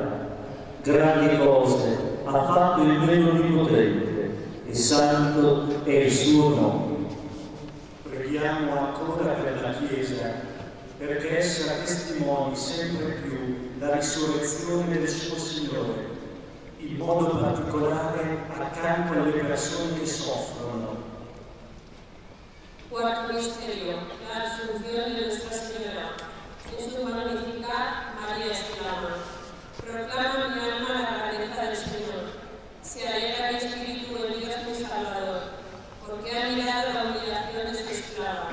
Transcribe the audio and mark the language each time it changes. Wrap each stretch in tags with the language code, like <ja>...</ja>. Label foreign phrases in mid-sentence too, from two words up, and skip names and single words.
<it>Grandi cose ha fatto il mio Onnipotente, e santo è il suo nome. Preghiamo ancora per la Chiesa, perché essa testimoni sempre più la risurrezione del suo Signore, in modo particolare accanto alle persone che soffrono.</it> <es>Cuarto misterio, la Asunción de Nuestra Señora. En su Magnificat, María exclama: proclama mi alma la grandeza del Señor. Se alegra mi espíritu en Dios mi Salvador, porque ha mirado la humillación de su esclava.</es>